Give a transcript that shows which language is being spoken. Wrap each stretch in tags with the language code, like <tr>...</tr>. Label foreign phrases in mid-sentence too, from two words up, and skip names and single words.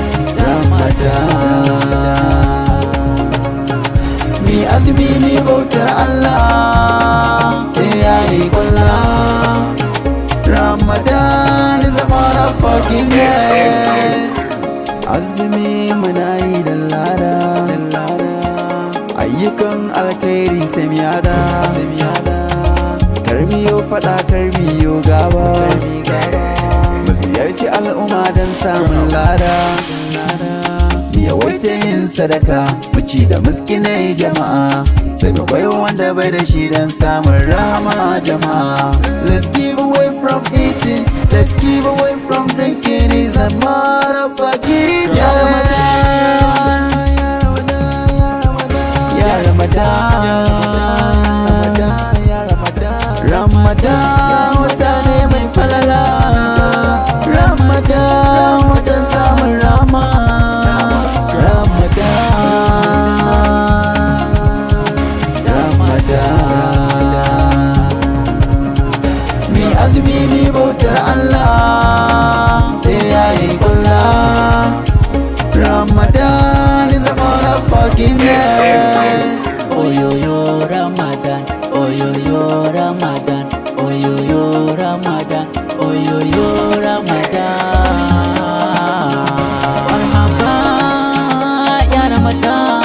<ha>Ramadan, Ramadan. Mi azumi mi bautar Allah, ya yi kwalla.</ha> <en>Ramadan is a month of forgiveness.</en> <ha>Azumi muna yi da lada, ayyukan alkhairi sai mu yada. Kar mu yo faɗa, kar mu yo gaba. Mu ziyarci al'umma don samun lada. Mu yawaita yin sadaka, mu ci da miskinai jama'a. Sai mu bai wanda bai da shi don samun rahama jama'a.</ha> <en>Let's give away from eating, let's give away from drinking. It's a month of forgiveness.</en> <ha>Ya Ramadan, Ya Ramadan, Ramadan wata ne mai falala. Ramadan watan samun rama. Ramadan, Ramadan. Mi azumi mi bautar Allah, sai ya yi kwalla.</ha> <en>Ramadan is a month of forgiveness.</en> <ha>Oyoyo Ramadan, oyoyo Ramadan, oyoyo Ramadan, oyoyo Ramadan.</ha> <ar>مرحبا يا رمضان.</ar>